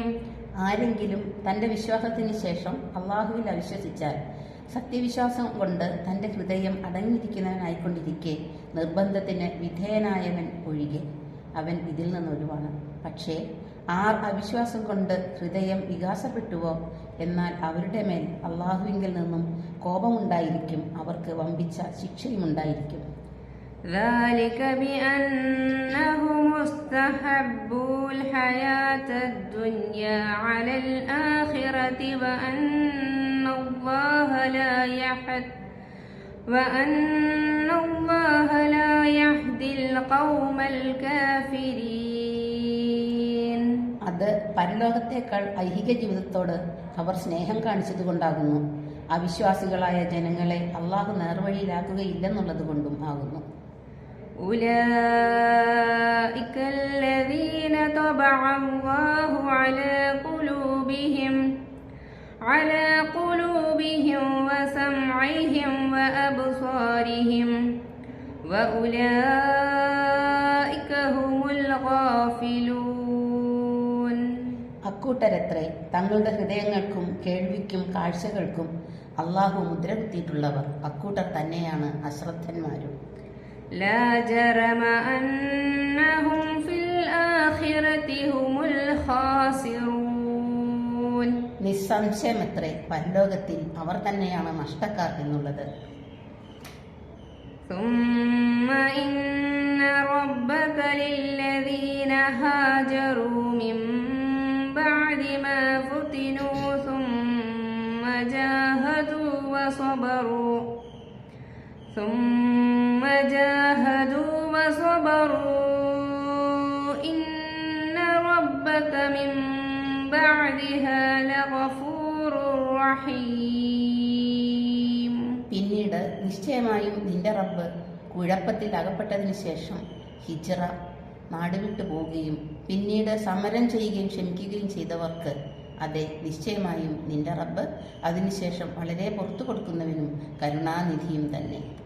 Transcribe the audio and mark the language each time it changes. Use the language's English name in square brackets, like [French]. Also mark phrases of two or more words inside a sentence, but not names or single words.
[Malayalam] ആരെങ്കിലും തൻ്റെ വിശ്വാസത്തിന് ശേഷം അള്ളാഹുവിൽ അവിശ്വസിച്ചാൽ സത്യവിശ്വാസം കൊണ്ട് തൻ്റെ ഹൃദയം അടങ്ങിയിരിക്കുന്നവനായിക്കൊണ്ടിരിക്കെ നിർബന്ധത്തിന് വിധേയനായവൻ ഒഴികെ അവൻ ഇതിൽ നിന്നൊഴിവാണ്. പക്ഷേ ആർ അവിശ്വാസം കൊണ്ട് ഹൃദയം വികാസപ്പെട്ടുവോ എന്നാൽ അവരുടെ മേൽ അള്ളാഹുവിങ്കിൽ നിന്നും കോപമുണ്ടായിരിക്കും. അവർക്ക് വമ്പിച്ച ശിക്ഷയുമുണ്ടായിരിക്കും. [Arabic] ذلك بأنهم استحبوا الحياة الدنيا على الآخرة وأن الله لا يهدي القوم الكافرين. [Malayalam] അത് പരലോകത്തേക്കാൾ ഐഹിക ജീവിതത്തോട് അവർ സ്നേഹം കാണിച്ചതുകൊണ്ടാകുന്നു. അവിശ്വാസികളായ ജനങ്ങളെ അള്ളാഹു നേർവഴിയിലാക്കുകയില്ലെന്നുള്ളത് കൊണ്ടും ആകുന്നു. [Arabic] أولئك الذين طبع الله على قلوبهم وسمعهم وأبصارهم وأولئك هم الغافلون. [Malayalam] അക്കൂട്ടരത്രേ തങ്ങളുടെ ഹൃദയങ്ങൾക്കും കേൾവിക്കും കാഴ്ചകൾക്കും അള്ളാഹു മുദ്ര കുത്തിയിട്ടുള്ളവർ. അക്കൂട്ടർ തന്നെയാണ് അശ്രദ്ധന്മാരും. [Arabic] لا جرم أنهم في الآخرة هم الخاسرون. [Malayalam] നിസ്സംശയമത്രേ പരലോകത്തിൽ അവർ തന്നെയാണ് നഷ്ടക്കാർ എന്നുള്ളത്. [Arabic] ثم إن ربك للذين هاجروا من بعد ما فتنوا فُتِنُوا ثُمَّ جَاهَدُوا وَصَبَرُوا إِنَّ رَبَّكَ مِن بَعْدِهَا لَغَفُورٌ رَّحِيمٌ. [Malayalam] പിന്നീട് നിശ്ചയമായും നിന്റെ റബ്ബ് കുഴപ്പത്തിൽ അകപ്പെട്ടതിനു ശേഷം ഹിജ്റ നാടുവിട്ടു പോവുകയും പിന്നീട് സമരം ചെയ്യുകയും ക്ഷമിക്കുകയും ചെയ്തവർക്ക് അതെ, നിശ്ചയമായും നിന്റെ റബ്ബ് അതിനുശേഷം വളരെ പുറത്തു കൊടുക്കുന്നവനും കരുണാനിധിയും തന്നെ.